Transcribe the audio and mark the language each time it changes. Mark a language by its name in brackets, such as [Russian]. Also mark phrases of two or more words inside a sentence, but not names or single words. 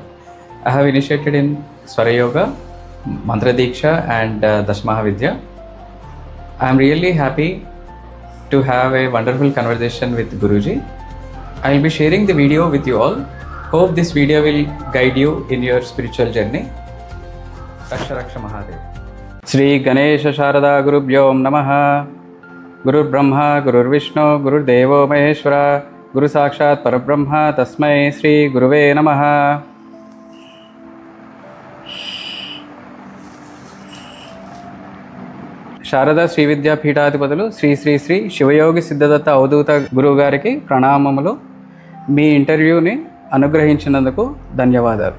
[English] I have initiated in Swara Yoga, Mantra Diksha and Dashmaha Vidya. I am really happy to have a wonderful conversation with Guruji. I will be sharing the video with you all. Hope this video will guide you in your spiritual journey. [Sanskrit] रक्ष रक्ष महादेव. श्री गणेश शारदा गुरुभ्यो नमः. गुरु ब्रह्मा, गुरु विष्णु, गुरु देवो महेश्वर, गुरु साक्षात् परब्रह्म, तस्मै श्री गुरवे नमः. [Telugu] శారదా శ్రీ విద్యా పీఠాధిపతులు శ్రీ శ్రీ శ్రీ శివయోగి సిద్ధదత్త అవధూత గురువు గారికి ప్రణామములు. మీ ఇంటర్వ్యూని అనుగ్రహించినందుకు ధన్యవాదాలు.